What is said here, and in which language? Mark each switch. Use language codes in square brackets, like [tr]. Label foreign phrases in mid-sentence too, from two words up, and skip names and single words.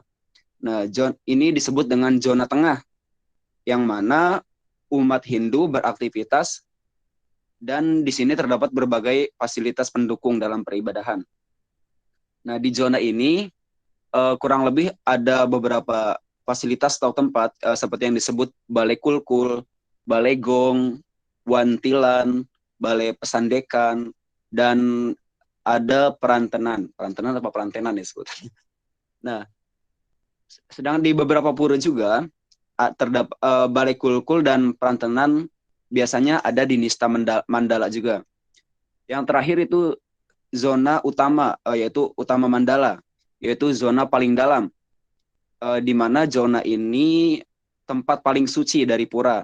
[id] Nah, ini disebut dengan zona tengah, yang mana umat Hindu beraktivitas dan di sini terdapat berbagai fasilitas pendukung dalam peribadahan. Nah, di zona ini kurang lebih ada beberapa fasilitas atau tempat seperti yang disebut balai kulkul, balai gong, wantilan, balai pesandekan, dan ada perantenan apa perantenan ya sebutnya. Nah, sedang di beberapa pura juga terdapat balai kulkul dan perantenan biasanya ada di Nista Mandala juga. Yang terakhir itu zona utama, yaitu Utama Mandala, yaitu zona paling dalam, di mana zona ini tempat paling suci dari pura.